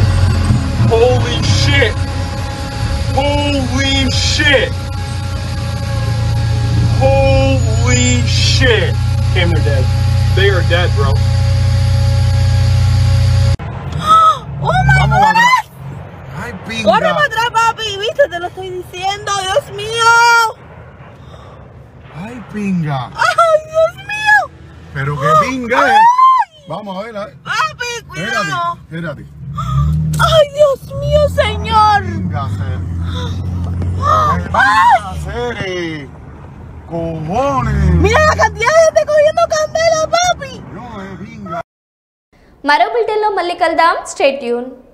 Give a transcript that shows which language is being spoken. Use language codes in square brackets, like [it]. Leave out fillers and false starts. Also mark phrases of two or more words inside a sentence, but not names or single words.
[en] Holy shit. Holy shit. Holy shit. Cam, they're dead. They are dead, bro. Oh my God. [es] Ay, pinga. Corre para atrás, papi. ¿Viste? Te lo estoy diciendo. Dios mío. Ay, pinga. Ay, Dios mío. Pero qué pinga. Vamos a ver. Papi, cuidado. Espérate. Ay, Dios mío, señor. Pinga, Ay. eres? Cojones. Mira la cantidad de gente cogiendo candela, papi. No, es vinga. [te] మరో బులెటిన్లో మళ్ళీ కలుద్దాం. [en] stay tune.